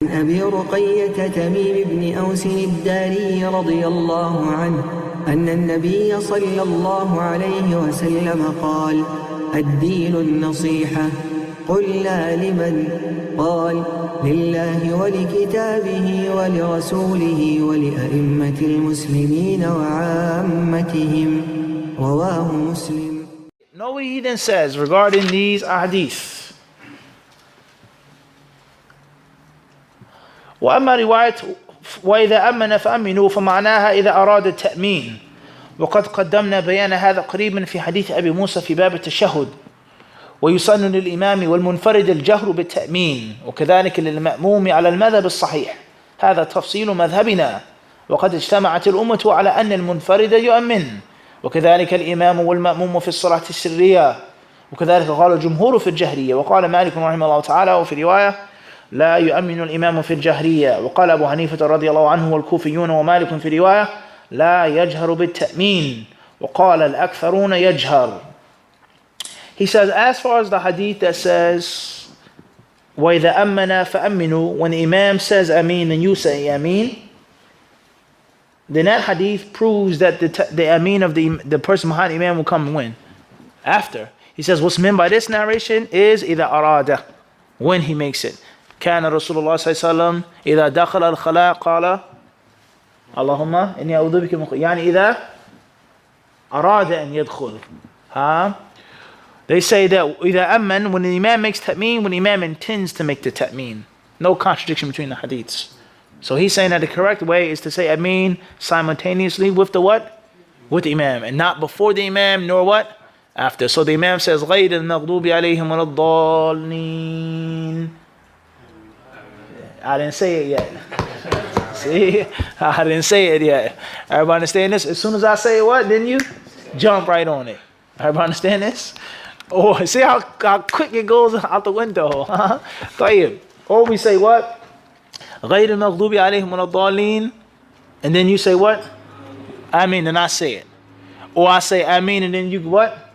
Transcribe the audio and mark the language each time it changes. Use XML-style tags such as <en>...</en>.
<ar>أبي رقية تميم بن أوس الداري رضي الله عنه أن النبي صلى الله عليه وسلم قال: الدين النصيحة. قلنا: لمن؟ قال: لله ولكتابه ولرسوله ولأئمة المسلمين وعامتهم. رواه مسلم.</ar> <en>Know what he then says regarding these ahadith.</en> <ar>وأما رواية وإذا أمن فأمنوا فمعناها إذا أراد التأمين، وقد قدمنا بيان هذا قريبا في حديث أبي موسى في باب التشهد. ويسن للإمام والمنفرد الجهر بالتأمين، وكذلك للمأموم على المذهب الصحيح. هذا تفصيل مذهبنا، وقد اجتمعت الأمة على أن المنفرد يؤمن، وكذلك الإمام والمأموم في الصلاة السرية، وكذلك قال الجمهور في الجهرية. وقال مالك رحمه الله تعالى وفي رواية: لا يؤمن الإمام في الجهرية. وقال أبو حنيفة رضي الله عنه والكوفيون ومالك في رواية: لا يجهر بالتأمين. وقال الأكثرون يجهر.</ar> <en>He says, as far as the hadith that says</en> <ar>وَإِذَا أَمَّنَا فَأَمِّنُوا,</ar> <en>when the Imam says Ameen and you say Ameen, then that hadith proves that the Ameen of the person behind the Imam will come when? After. He says what's meant by this narration is</en> <ar>إِذَا أَرَادَ,</ar> <en>when he makes it.</en> <ar>كان رسول الله صلى الله عليه وسلم إذا دخل الخلاء قال اللهم إني أعوذ بك من يعني إذا أراد أن يدخل.</ar> <en>They say that</en> <ar>إذا أمن,</ar> <en>when the Imam makes ta'meen, when the Imam intends to make the ta'meen. No contradiction between the hadiths. So he's saying that the correct way is to say Ameen simultaneously with the what? With the Imam, and not before the Imam nor what? After.</en> <ar>So the Imam says غير المغضوب عليهم ولا الضالين.</ar> <en>I didn't say it yet. See? I didn't say it yet. Everybody understand this? As soon as I say what, then you jump right on it. Everybody understand this? Oh, see how quick it goes out the window.</en> <ar>طيب.</ar> <en>Or we say what?</en> <ar>غير المغضوب عليهم ولا الضالين.</ar> <en>And then you say what? Ameen, and I say it. Or I say Ameen, and then you what?</en>